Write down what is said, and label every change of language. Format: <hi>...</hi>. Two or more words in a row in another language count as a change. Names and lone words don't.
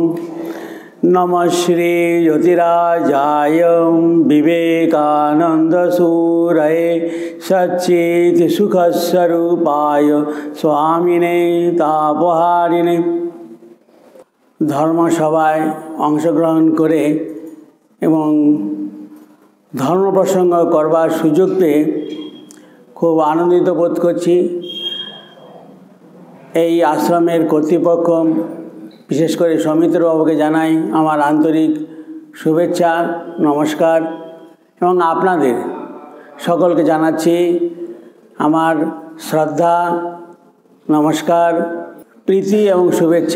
<sa>नमः श्री ज्योतिराजाय विवेकानंदसूरये सच्चित्सुखस्वरूपाय स्वामिने तापहारिणे।</sa> <bn>धर्मसभाয় অংশগ্রহণ করে এবং ধর্ম প্রসঙ্গ করবার সুযোগ পেয়ে খুব আনন্দিত বোধ করছি। এই আশ্রমের কর্তৃপক্ষ বিশেষ করে সৌমিত্রবাবুকে জানাই আমার আন্তরিক শুভেচ্ছা নমস্কার এবং আপনাদের সকলকে জানাচ্ছি আমার শ্রদ্ধা নমস্কার প্রীতি এবং শুভেচ্ছা।</bn>